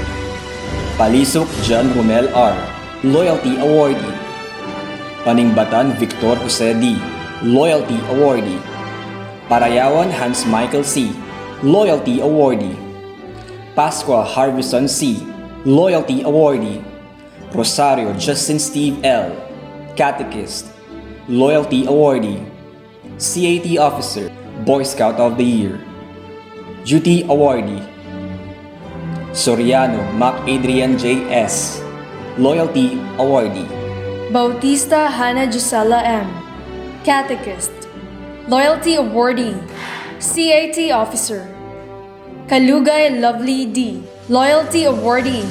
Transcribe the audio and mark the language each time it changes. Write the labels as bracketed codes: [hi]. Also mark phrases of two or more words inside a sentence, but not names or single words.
[en] Palisok John Romel R, Loyalty Awardee. Paningbatan Victor Jose D, Loyalty Awardee. Parayawan Hans Michael C, Loyalty Awardee. Pasqua Harvison C, Loyalty Awardee. Rosario Justin Steve L, Catechist, Loyalty Awardee. CAT Officer, Boy Scout of the Year. Duty Awardee. Soriano Mac Adrian J. S, Loyalty Awardee. Bautista Hannah Gisela M, Catechist, Loyalty Awardee. CAT Officer. Kalugay Lovely D, Loyalty Awardee.